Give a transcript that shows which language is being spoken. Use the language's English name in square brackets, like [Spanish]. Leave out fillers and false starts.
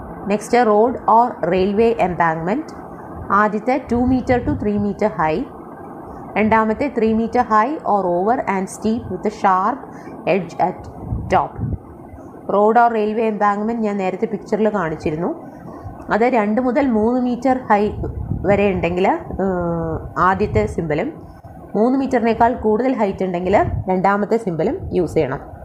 [English] Next road or railway embankment. ആദ്യത്തെ 2 meter to 3 meter high. [Malayalam] രണ്ടാമത്തെ [English] 3 meter high or over and steep with sharp edge at top. Road or railway embankment [Malayalam] ഞാൻ നേരത്തെ പിക്ചറിൽ കാണിച്ചിരുന്നു. അത് 2 മുതൽ 3 meter ഹൈ വരെ ഉണ്ടെങ്കിൽ ആദ്യത്തെ സിമ്പിളും, 3 മീറ്ററിനേക്കാൾ കൂടുതൽ ഹൈറ്റ് ഉണ്ടെങ്കിൽ രണ്ടാമത്തെ സിമ്പിളും യൂസ് ചെയ്യണം.